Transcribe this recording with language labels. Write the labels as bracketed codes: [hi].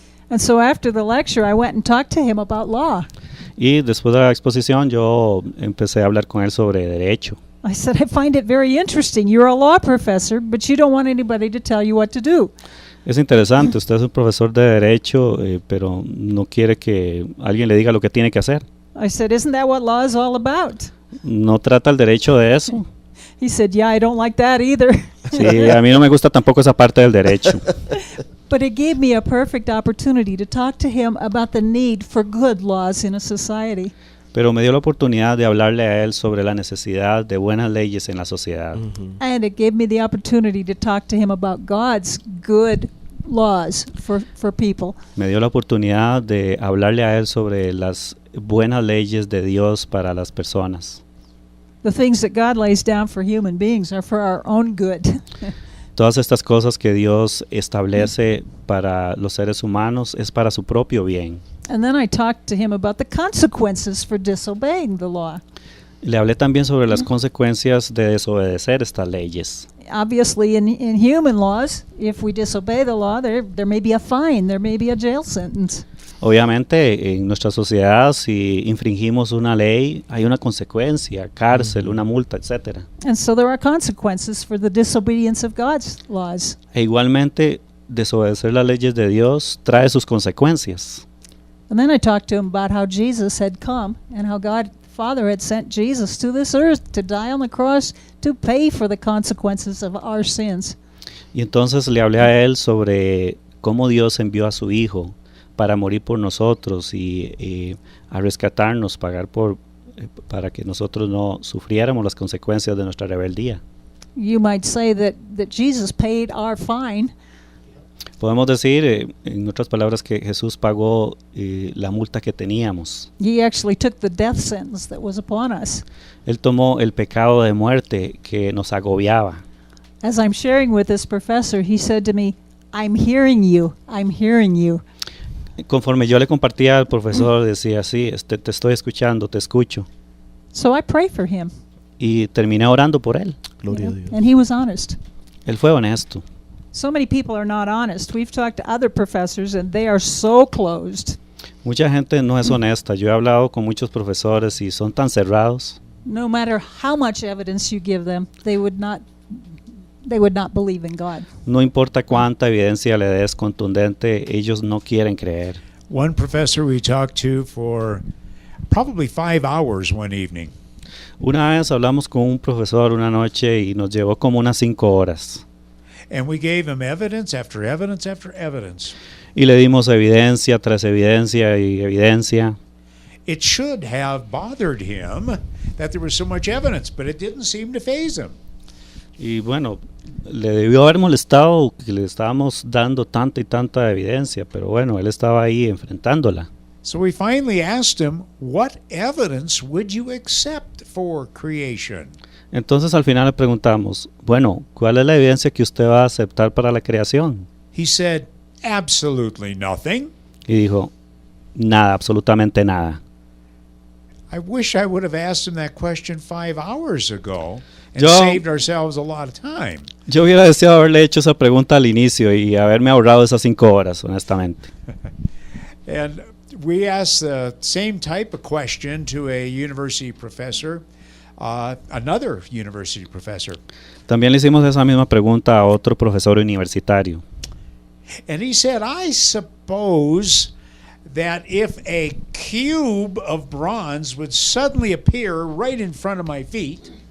[en] And so after the lecture, I went and talked to him about law. [es] Y después de la exposición yo empecé a hablar con él sobre derecho. [en] I said, I find it very interesting. You're a law professor, but you don't want anybody to tell you what to do. [es] Es interesante, usted es un profesor de derecho, pero no quiere que alguien le diga lo que tiene que hacer. [en] I said, isn't that what law is all about? [es] ¿No trata el derecho de eso? [en] He said, yeah, I don't like that either. [es] Sí, a mí no me gusta tampoco esa parte del derecho. [en] But it gave me a perfect opportunity to talk to him about the need for good laws in a society. [es] Pero me dio la oportunidad de hablarle a él sobre la necesidad de buenas leyes en la sociedad. [en] And it gave me the opportunity to talk to him about God's good laws for people. [es] Me dio la oportunidad de hablarle a él sobre las buenas leyes de Dios para las personas. [en] The things that God lays down for human beings are for our own good. [es] Todas estas cosas que Dios establece para los seres humanos es para su propio bien. [en] And then I talked to him about the consequences for disobeying the law. [es] Le hablé también sobre las consecuencias de desobedecer estas leyes. [en] Obviously, in human laws, if we disobey the law, there may be a fine, there may be a jail sentence. [es] Obviamente, en nuestra sociedad, si infringimos una ley, hay una consecuencia, cárcel, una multa, etc. [en] And so there are consequences for the disobedience of God's laws. [es] E igualmente, desobedecer las leyes de Dios trae sus consecuencias. [en] And then I talked to him about how Jesus had come and how God Father had sent Jesus to this earth to die on the cross to pay for the consequences of our sins. [es] Y entonces le hablé a él sobre cómo Dios envió a su Hijo para morir por nosotros y a rescatarnos, para que nosotros no sufriéramos las consecuencias de nuestra rebeldía. [en] You might say that Jesus paid our fine. [es] Podemos decir, en otras palabras, que Jesús pagó la multa que teníamos. [en] He actually took the death sentence that was upon us. [es] Él tomó el pecado de muerte que nos agobiaba. [en] As I'm sharing with this professor, he said to me, I'm hearing you, I'm hearing you. [es] Conforme yo le compartía al profesor, decía, sí, te estoy escuchando, te escucho. [en] So I pray for him. [es] Y terminé orando por él. Gloria a Dios. [en] And he was honest. [es] Él fue honesto. [en] So many people are not honest. We've talked to other professors and they are so closed. [es] Mucha gente no es honesta. Yo he hablado con muchos profesores y son tan cerrados. [en] No matter how much evidence you give them, they would not believe in God. [es] No importa cuánta evidencia le des contundente, ellos no quieren creer. [en] One professor we talked to for probably 5 hours one evening. [es] Una vez hablamos con un profesor una noche y nos llevó como unas 5 horas. [en] And we gave him evidence after evidence after evidence. [es] Y le dimos evidencia tras evidencia y evidencia. [en] It should have bothered him that there was so much evidence, but it didn't seem to faze him. [es] Y bueno, le debió haber molestado que le estábamos dando tanta y tanta evidencia, pero bueno, él estaba ahí enfrentándola. [en] So we finally asked him, what evidence would you accept for creation? [es] Entonces al final le preguntamos, bueno, ¿cuál es la evidencia que usted va a aceptar para la creación? [en] He said, absolutely nothing. [es] Y dijo, nada, absolutamente nada. [en] I wish I would have asked him that question 5 hours ago and [es] Yo- [en] saved ourselves a lot of time. [es] Yo hubiera deseado haberle hecho esa pregunta al inicio y haberme ahorrado esas 5 horas, honestamente. [en] And we asked the same type of question to a university professor, another university professor. [es] También le hicimos esa misma pregunta a otro profesor universitario. [en] And he said, I suppose that if a cube of bronze would suddenly appear right in front of my feet,